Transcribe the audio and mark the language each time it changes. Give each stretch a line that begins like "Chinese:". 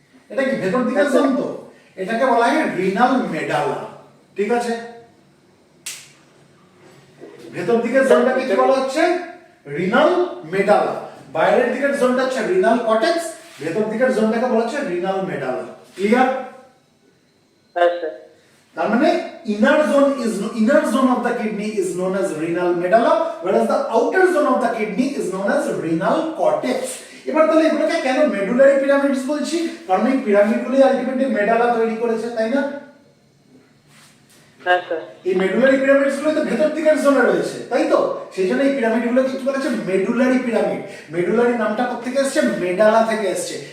Bangla: এটা কি ভেতর দিকের জোন? তো এটাকে বলা হয় রিনাল মেডালা। ঠিক আছে? ভেতর দিকের জোনটাকে কি বলা হচ্ছে? Renal medulla. বাইরের দিকের জোনটা হচ্ছে রিনাল কর্টেক্স, ভেতর দিকের জোনটাকে বলা হচ্ছে রিনাল মেডালা। ক্লিয়ার? তার মানে
English: inner zone of the kidney is known as renal medulla, whereas the outer zone of the kidney is known as renal cortex.
Bangla: এবার তাহলে এগুলোকে কেন মেডুলারি পিরামিডস বলছি? কারণ এই পিরামিডগুলো আলটিমেটলি মেডালা তৈরি করেছে, তাই না? এই মেডুলারি পিরামিডস গুলো তো ভেতর দিকের জোনে রয়েছে, তাই তো? সেই জন্য এই পিরামিডগুলো কি বলা হচ্ছে? Medullary pyramid. মেডুলারি নামটা কোথা থেকে এসেছে? মেডালা থেকে এসেছে।